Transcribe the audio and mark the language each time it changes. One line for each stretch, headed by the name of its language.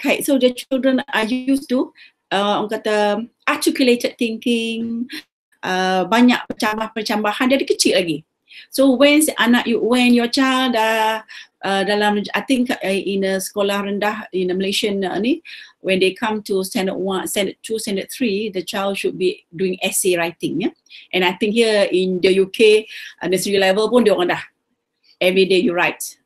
English: So the children are used to
Malay: orang kata
English: articulated thinking.
Malay: Banyak percambahan dari kecil lagi.
English: So when your child dalam, I think in a sekolah rendah in a Malaysian ni, when they come to standard 1, standard 2, standard 3, the child should be doing essay writing, yeah. And I think here in the UK nursery level
Malay: pun dia orang dah
English: every day you write.